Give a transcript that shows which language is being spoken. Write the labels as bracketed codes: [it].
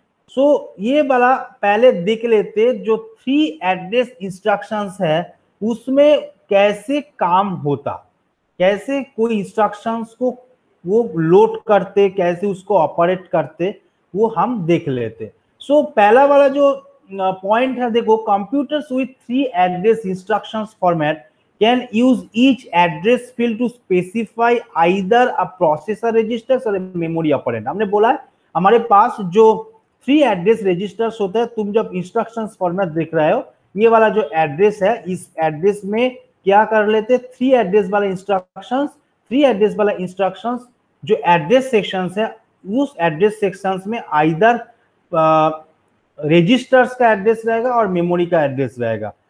[hi] सो ये वाला पहले देख लेते, जो 3 एड्रेस इंस्ट्रक्शंस है उसमें कैसे काम होता, कैसे कोई इंस्ट्रक्शंस को वो लोड करते, कैसे उसको ऑपरेट करते, वो हम देख लेते। सो पहला वाला जो पॉइंट है, देखो, [en] Computers with 3 address instructions format can use each address field to specify either a processor registers or a memory operand। [hi] हमने बोला है हमारे पास जो 3 एड्रेस रजिस्टर्स होते हैं, तुम जब इंस्ट्रक्शंस फॉर्मेट देख रहे हो, ये वाला जो एड्रेस है, इस एड्रेस में क्या कर लेते, 3 एड्रेस वाला इंस्ट्रक्शंस, 3 एड्रेस वाला इंस्ट्रक्शंस जो एड्रेस सेक्शंस है, उस एड्रेस सेक्शंस में आइदर रजिस्टर्स का एड्रेस रहेगा और मेमोरी का एड्रेस रहेगा।